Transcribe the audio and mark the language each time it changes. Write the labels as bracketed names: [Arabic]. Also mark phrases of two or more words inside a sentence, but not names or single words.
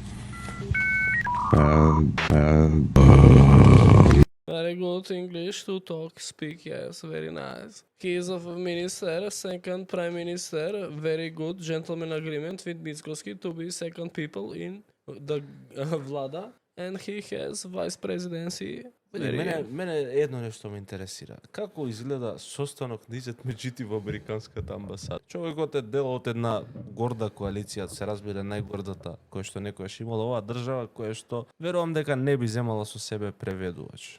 [English] Very good English to talk, speak, yes, very nice. Case of minister, second prime minister, very good gentleman agreement with Mickoski to be second people in the Vlada, and he has vice presidency. [Macedonian] Мене едно нешто ме интересира. Како изгледа состанок на Изет во Американската амбасада? Човекот е дел од една горда коалиција, се разбира најгордата која што некојаш имала оваа држава, која што верувам дека не би земала со себе преведувач.